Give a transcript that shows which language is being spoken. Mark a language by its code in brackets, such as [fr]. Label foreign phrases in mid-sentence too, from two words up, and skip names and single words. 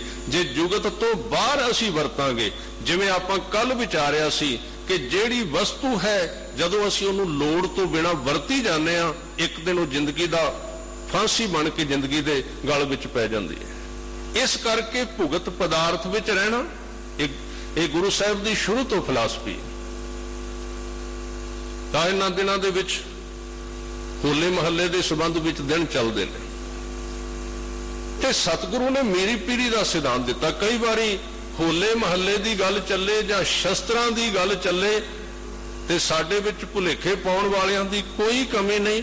[pa] ਜੇ ਜੁਗਤ ਤੋਂ ਬਾਹਰ ਅਸੀਂ ਵਰਤਾਂਗੇ, ਜਿਵੇਂ ਆਪਾਂ ਕੱਲ੍ਹ ਵਿਚਾਰਿਆ ਸੀ ਕਿ ਜਿਹੜੀ ਵਸਤੂ ਹੈ ਜਦੋਂ ਅਸੀਂ ਉਹਨੂੰ ਲੋੜ ਤੋਂ ਬਿਨਾਂ ਵਰਤੀ ਜਾਨੇ ਆਂ, ਇੱਕ ਦਿਨ ਉਹ ਜ਼ਿੰਦਗੀ ਦਾ ਫਾਂਸੀ ਬਣ ਕੇ ਜ਼ਿੰਦਗੀ ਦੇ ਗਲ ਵਿੱਚ ਪੈ ਜਾਂਦੀ ਹੈ। ਇਸ ਕਰਕੇ ਭੁਗਤ ਪਦਾਰਥ ਵਿੱਚ ਰਹਿਣਾ ਇੱਕ ਗੁਰੂ ਸਾਹਿਬ ਦੀ ਸ਼ੁਰੂ ਤੋਂ ਫ਼ਿਲਾਸਫ਼ੀ ਹੈ। ਤਾਂ ਇਹਨਾਂ ਦਿਨਾਂ ਦੇ ਵਿੱਚ ਹੋਲੇ ਮਹੱਲੇ ਦੇ ਸੰਬੰਧ ਵਿੱਚ ਦਿਨ ਚੱਲਦੇ ਨੇ, ਤੇ ਸਤਿਗੁਰੂ ਨੇ ਮੇਰੀ ਪੀੜੀ ਦਾ ਸਿਧਾਂਤ ਦਿੱਤਾ। ਕਈ ਵਾਰੀ ਹੋਲੇ ਮਹੱਲੇ ਦੀ ਗੱਲ ਚੱਲੇ ਜਾਂ ਸ਼ਸਤਰਾਂ ਦੀ ਗੱਲ ਚੱਲੇ, ਤੇ ਸਾਡੇ ਵਿੱਚ ਭੁਲੇਖੇ ਪਾਉਣ ਵਾਲਿਆਂ ਦੀ ਕੋਈ ਕਮੀ ਨਹੀਂ।